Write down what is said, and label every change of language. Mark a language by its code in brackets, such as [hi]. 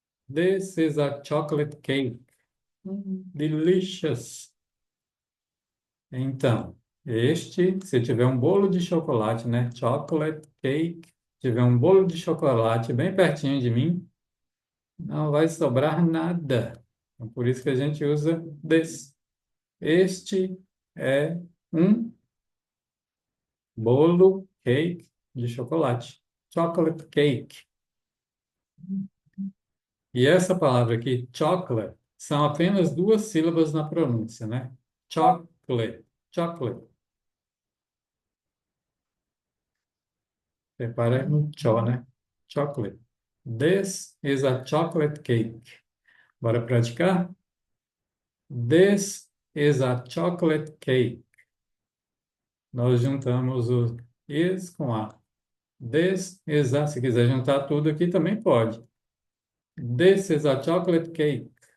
[en] This is a chocolate cake. Delicious. [pt] Então, se tiver um bolo de chocolate, né? [en] Chocolate cake. [pt] Tiver um bolo de chocolate bem pertinho de mim, não vai sobrar nada. Então, por isso que a gente usa this. Este é um bolo cake de chocolate. [en] Chocolate cake. [pt] E essa palavra aqui, chocolate, são apenas duas sílabas na pronúncia, né? Chocolate. Chocolate. Repara no cho, né? Chocolate. [en] This is a chocolate cake. [pt] Bora praticar? [en] This is a chocolate cake. [pt] Nós juntamos o is com a. [en] This is a. [pt] Se quiser juntar tudo aqui, também pode. [en] This is a chocolate cake.